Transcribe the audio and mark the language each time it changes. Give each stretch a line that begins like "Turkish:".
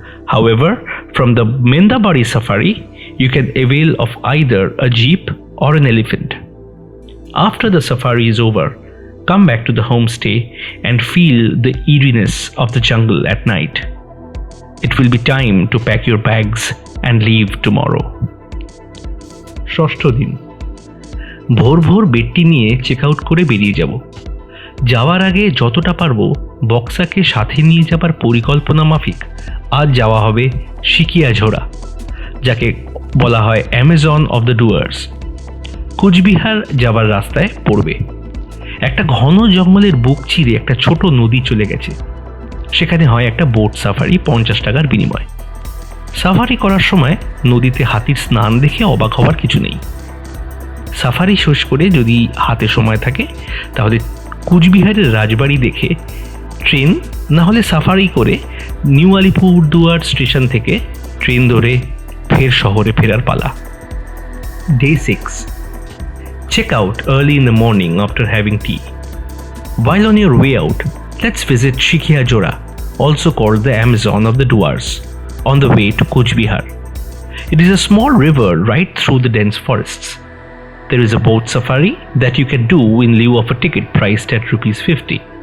English: However, from the Mendabari safari, you can avail of either a jeep or an elephant. After the safari is over, come back to the homestay and feel the eeriness of the jungle at night. It will be time to pack your bags and leave tomorrow.
Bangla: ষষ্ঠ দিন, ভোর ভোর বেডটি নিয়ে check out করে বেরিয়ে যাব। যাওয়ার আগে যতটা পারবো বক্সাকে সাথে নিয়ে যাবার পরিকল্পনা মাফিক আজ যাওয়া হবে শিকিয়াঝোড়া, যাকে বলা হয় Amazon of the Dooars. Cooch Behar যাবার রাস্তায় পড়বে। একটা ঘন জঙ্গলের বুক চিরে একটা ছোট নদী চলে গেছে। সেখানে হয় একটা বোট সাফারি 50 টাকার বিনিময়। সাফারি করার সময় নদীতে হাতির স্নান দেখে অবাক হওয়ার কিছু নেই। সাফারি শেষ করে যদি হাতে সময় থাকে তাহলে কুচবিহারের রাজবাড়ি দেখে ট্রেন না হলে সাফারি করে নিউ আলিপুরদুয়ার স্টেশন থেকে ট্রেন ধরে ফের শহরে ফেরার পালা।
English: Day 6. Check out early in the morning after having tea. While on your way out, let's visit Shikiazhora, also called the Amazon of the Duars, on the way to Kuchbihar. It is a small river right through the dense forests. There is a boat safari that you can do in lieu of a ticket priced at ₹50.